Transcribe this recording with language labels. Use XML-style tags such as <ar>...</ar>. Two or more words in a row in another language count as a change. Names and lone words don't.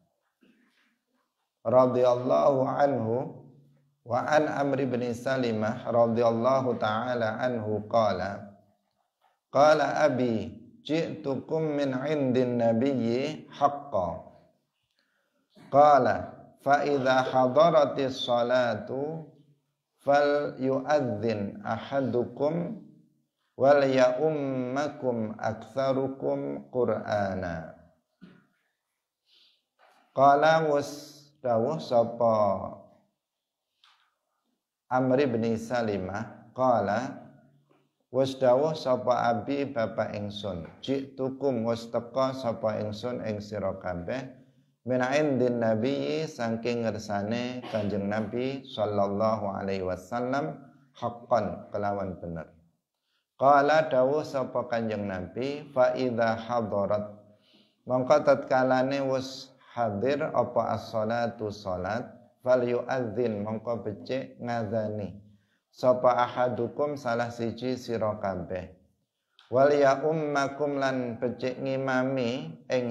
<ar>رضي الله عنه وعن عمرو بن سلمة رضي الله تعالى عنه قال أبي جئتكم من عند النبي حقا قال فإذا حضرت الصلاة فليؤذن أحدكم وليؤمكم أكثركم قرآنا.</ar> <jv>Qala wasdawuh sapa Amr bin Salimah, qala wasdawuh sapa abi bapak ingsun, jitukum wastaka sapa ingsun ing sira kabeh</jv> <ar>من عند النبي</ar> <jv>saking ngersane Kanjeng Nabi</jv> <ar>صلى الله عليه وسلم</ar> <jv>haqqan kelawan bener. Qala dawuh sapa Kanjeng Nabi</jv> <ar>فإذا حضرت</ar> <jv>mongko tatkalane wis hadir apa as-salatu salat fal yu'adzin mongko becik ngadzani sapa ahadukum salah siji sira kabeh</jv> <ar>وليؤمكم</ar> <jv>lan becik ngimami ing</jv>